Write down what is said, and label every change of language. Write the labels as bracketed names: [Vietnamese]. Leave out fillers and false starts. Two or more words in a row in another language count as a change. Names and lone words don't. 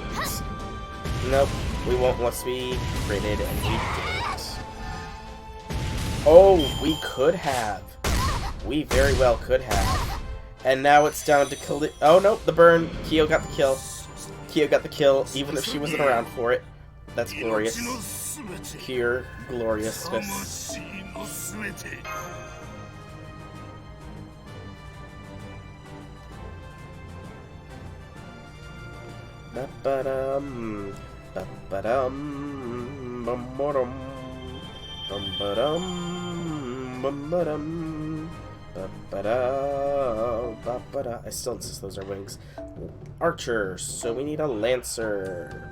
[English] Nope, we won't once we critted, and we didn't. Oh, we could have. We very well could have. And now it's down to oh no, the burn. Kyo got the kill. Kyo got the kill, even if she wasn't around for it. That's glorious. Pure gloriousness. Ba-ba-dum, ba-ba-dum, bum-ba-dum, bum-ba-dum, bum-ba-dum, ba-ba-da, ba-ba-da. I still insist those are wings. Archer, so we need a Lancer.